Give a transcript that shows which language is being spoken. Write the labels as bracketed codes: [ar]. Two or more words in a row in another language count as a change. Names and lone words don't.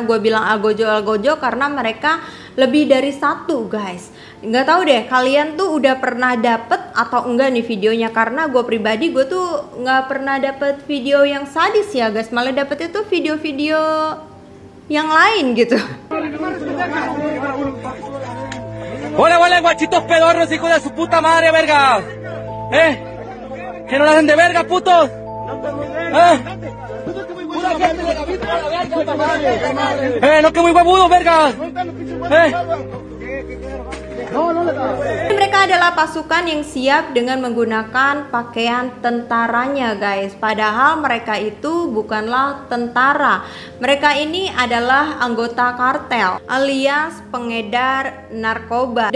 [id] Gue bilang algojo karena mereka lebih dari satu guys. Nggak tahu deh kalian tuh udah pernah dapet atau enggak nih videonya, karena gue pribadi gue tuh nggak pernah dapet video yang sadis ya guys, malah dapetnya tuh video-video yang lain gitu. [es] Hola, hola, guachitos pedorros, hijos de su puta madre, verga. Que no la hacen de verga, putos. No, que muy huevudos, verga. [id] Mereka adalah pasukan yang siap dengan menggunakan pakaian tentaranya guys. Padahal mereka itu bukanlah tentara. Mereka ini adalah anggota kartel alias pengedar narkoba.